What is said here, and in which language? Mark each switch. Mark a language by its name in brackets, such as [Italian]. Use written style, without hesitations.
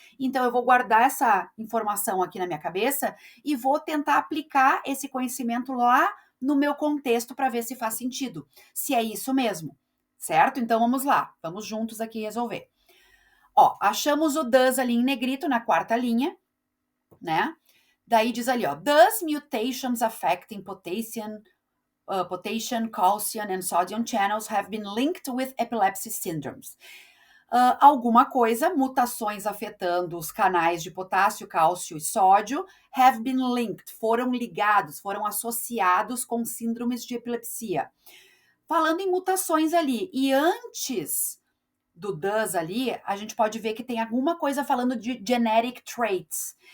[Portuguese] Então, eu vou guardar essa informação aqui na minha cabeça e vou tentar aplicar esse conhecimento lá no meu contexto para ver se faz sentido, se é isso mesmo, certo? Então, vamos lá, vamos juntos aqui resolver. Ó, achamos o thus ali em negrito na quarta linha, né? Daí diz ali, ó, [English] thus mutations affecting potassium, calcium and sodium channels have been linked with epilepsy syndromes. [Portuguese] Alguma coisa, mutações afetando os canais de potássio, cálcio e sódio, [English] have been linked, [Portuguese] foram ligados, foram associados com síndromes de epilepsia. Falando em mutações ali, e antes do thus ali, a gente pode ver que tem alguma coisa falando de genetic traits.